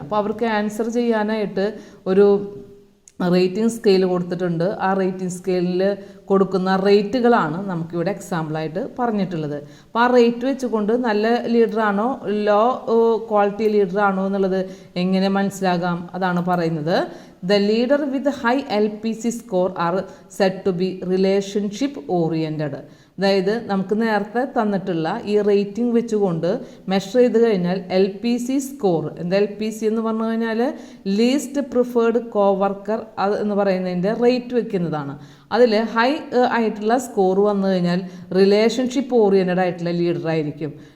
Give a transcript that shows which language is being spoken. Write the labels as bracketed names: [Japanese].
[Malayalam] അപ്പോൾ അവർക്ക് ആൻസർ ചെയ്യാനായിട്ട് ഒരു റേറ്റിംഗ് സ്കെയിൽ കൊടുത്തിട്ടുണ്ട്. ആ റേറ്റിംഗ് സ്കെയിലിൽ കൊടുക്കുന്ന റേറ്റുകളാണ് നമുക്കിവിടെ എക്സാമ്പിളായിട്ട് പറഞ്ഞിട്ടുള്ളത്. അപ്പോൾ ആ റേറ്റ് വെച്ചുകൊണ്ട് നല്ല ലീഡറാണോ ലോ ക്വാളിറ്റി ലീഡറാണോ എന്നുള്ളത് എങ്ങനെ മനസ്സിലാകാം, അതാണ് പറയുന്നത്. [English] The leader with high LPC score are said to be relationship oriented. [Malayalam] അതായത് നമുക്ക് നേരത്തെ തന്നിട്ടുള്ള ഈ റേറ്റിംഗ് വെച്ചുകൊണ്ട് മെഷർ ചെയ്ത് കഴിഞ്ഞാൽ LPC സ്കോർ, എന്താ LPC എന്ന് പറഞ്ഞു കഴിഞ്ഞാൽ ലീസ്റ്റ് പ്രിഫേർഡ് കോവർക്കർ എന്ന് പറയുന്നതിൻ്റെ റേറ്റ് വെക്കുന്നതാണ്. അതിൽ ഹൈ ആയിട്ടുള്ള സ്കോർ വന്നു കഴിഞ്ഞാൽ റിലേഷൻഷിപ്പ് ഓറിയൻറ്റഡ് ആയിട്ടുള്ള ലീഡറായിരിക്കും.